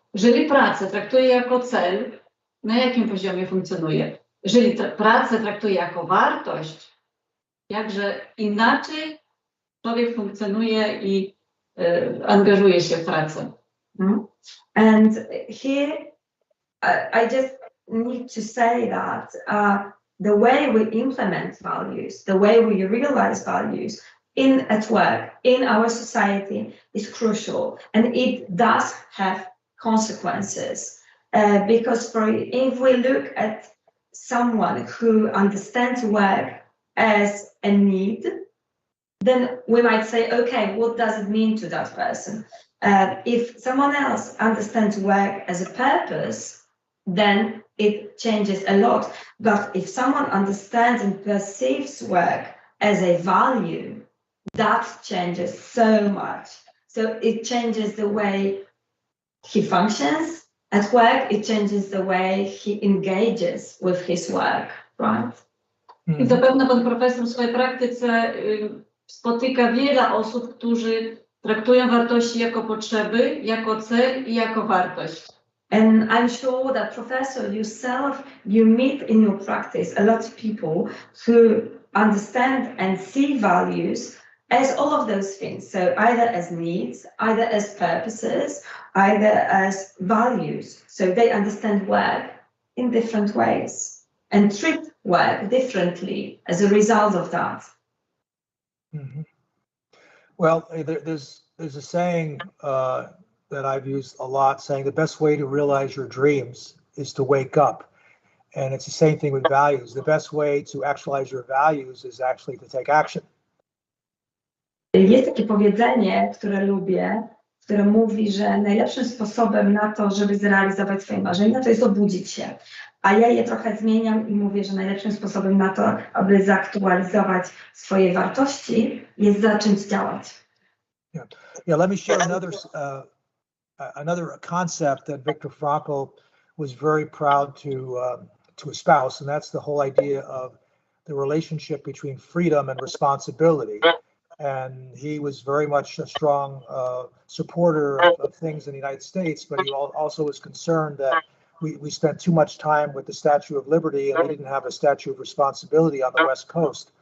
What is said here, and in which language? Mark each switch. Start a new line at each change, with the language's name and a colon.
Polish: Jeżeli pracę traktuje jako cel, na jakim poziomie funkcjonuje? Jeżeli pracę traktuje jako wartość, jakże inaczej człowiek funkcjonuje i angażuje się w pracę.
English: And here I just need to say that the way we implement values, the way we realize values at work, in our society is crucial, and it does have consequences. Because if we look at someone who understands work as a need, then we might say, okay, what does it mean to that person? If someone else understands work as a purpose, then it changes a lot. But if someone understands and perceives work as a value, that changes so much. So it changes the way he functions at work, it changes the way he engages with his work, right?
Polish: I zapewne Pan Profesor w swojej praktyce spotyka wiele osób, którzy traktują wartości jako potrzeby, jako cel i jako wartość.
English: And I'm sure that Professor yourself, you meet in your practice a lot of people who understand and see values as all of those things. So either as needs, either as purposes, either as values. So they understand work in different ways and treat work differently as a result of that. Mm-hmm. Well, there's a saying that I've used a lot, saying the best way to realize your dreams is to wake up. And it's the same thing with values. The best way to actualize your values is actually to take action.
Polish: Jest takie powiedzenie, które lubię, które mówi, że najlepszym sposobem na to, żeby zrealizować swoje marzenia, to jest obudzić się. A ja je trochę zmieniam i mówię, że najlepszym sposobem na to, aby zaktualizować swoje wartości, jest zacząć działać.
English: Yeah, let me share another concept that Viktor Frankl was very proud to espouse, and that's the whole idea of the relationship between freedom and responsibility. And he was very much a strong supporter of things in the United States, but he also was concerned that we spent too much time with the Statue of Liberty and we didn't have a Statue of Responsibility on the West Coast.